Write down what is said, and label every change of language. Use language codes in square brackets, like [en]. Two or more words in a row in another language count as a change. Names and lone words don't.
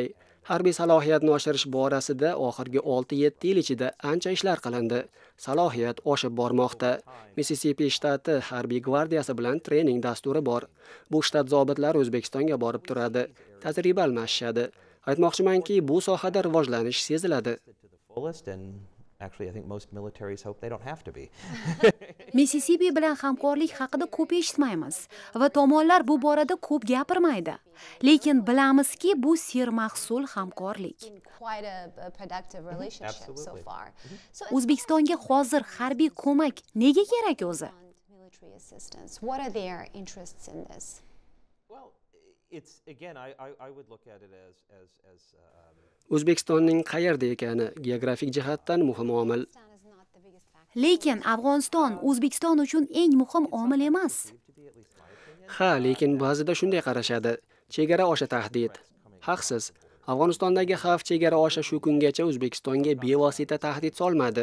[uz] Harbiy salohiyatni oshirish borasida oxirgi 6-7 yil ichida ancha ishlar qilindi. Salohiyat oshib bormoqda. Missisipi shtati harbiy gvardiyasi bilan trening dasturi bor. Bu shtat zobitlari O'zbekistonga borib turadi. Tajriba almashishadi. Aytmoqchimanki, bu sohada rivojlanish seziladi. [en] Actually, I think most militaries hope they don't have to be. [uz] Missisipi bilan hamkorlik haqida ko'p eshitmaymiz va tomonlar bu borada ko'p gapirmaydi. Lekin bilamizki, bu sermahsul hamkorlik. O'zbekistonga hozir harbiy ko'mak nega kerak o'zi? [en] What are their interests in this? Well, it's again I would look at it as [uz] O'zbekistonning qayerda ekani geografik jihatdan muhim omil. Lekin Afg'oniston O'zbekiston uchun eng muhim omil emas. Ha, lekin ba'zida shunday qarashadi. Chegara osha tahdid. Haqsiz. Afg'onistondagi xavf chegara osha shu kungacha O'zbekistonga bevosita tahdid solmadi.